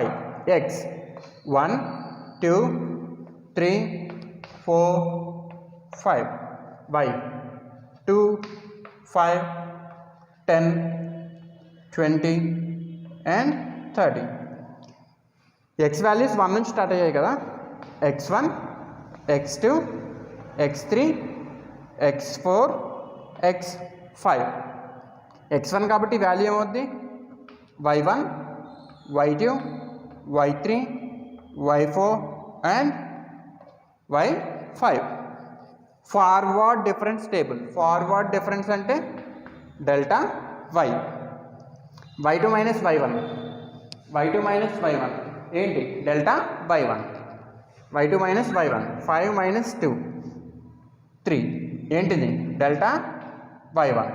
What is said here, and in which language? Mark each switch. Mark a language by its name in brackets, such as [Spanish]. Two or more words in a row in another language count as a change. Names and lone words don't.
[Telugu] ఎక్స్ 1 2 3 4 5, y 2 5 10 20 and 30. x వాల్యూస్ 1 నుంచి స్టార్ట్ అయ్యాయి కదా, x1 x2 x3 x4 x5. x1 కాబట్టి వాల్యూ ఏమవుద్ది, [English] y1 y2 y3 y4 and y5. forward difference table. forward difference అంటే delta y. [Telugu] y2 మైనస్ y1, y2 మైనస్ y1 ఏంటి, [English] delta y1. [Telugu] y2 మైనస్ y1, 5 మైనస్ 2 3 ఏంటిది, [English] delta y1.